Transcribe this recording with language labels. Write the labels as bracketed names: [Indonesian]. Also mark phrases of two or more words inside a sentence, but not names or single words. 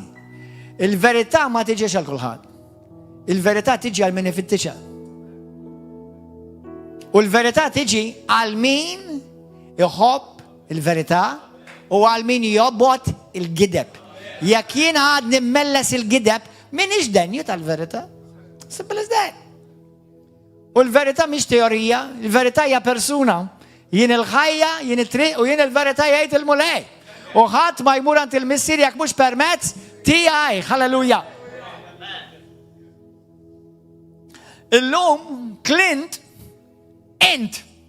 [Maltese] Il-verità ma tiġix għal kulħadd. Il-verità tiġi għal min ifittixha. U l-verità tiġi għal min iħobb il-verità u għal min jobbot il-gideb. Jekk jien għad nimmelles il-gideb, min denju tal-verità? [English] Simple as that. [Maltese] U l-verità mhix teorija, il-verità hija persuna. Jien il-ħajja, jien it-triq u jien il-verità jgħid il-mulej. U ħadd ma jmur għand il-missier jekk mhux permezz tiegħi. Halleluja. Illum Clint int.